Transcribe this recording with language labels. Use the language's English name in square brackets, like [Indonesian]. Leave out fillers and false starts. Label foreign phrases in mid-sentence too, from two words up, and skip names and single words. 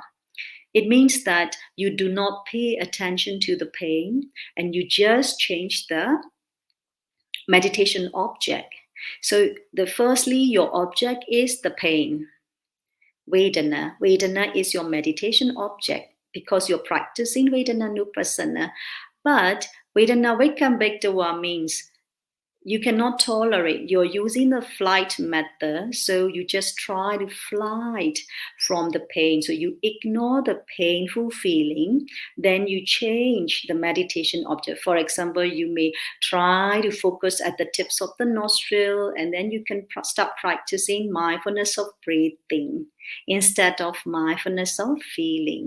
[English] It means that you do not pay attention to the pain and you just change the meditation object. So firstly, your object is the pain. Vedana. Vedana is your meditation object because you're practicing [Pali] vedana nupassana. [English] But [Pali] vedana vikambhaitava [English] means you cannot tolerate. You're using the flight method, so you just try to flight from the pain. So you ignore the painful feeling, then you change the meditation object. For example, you may try to focus at the tips of the nostril, and then you can start practicing mindfulness of breathing instead of mindfulness of feeling.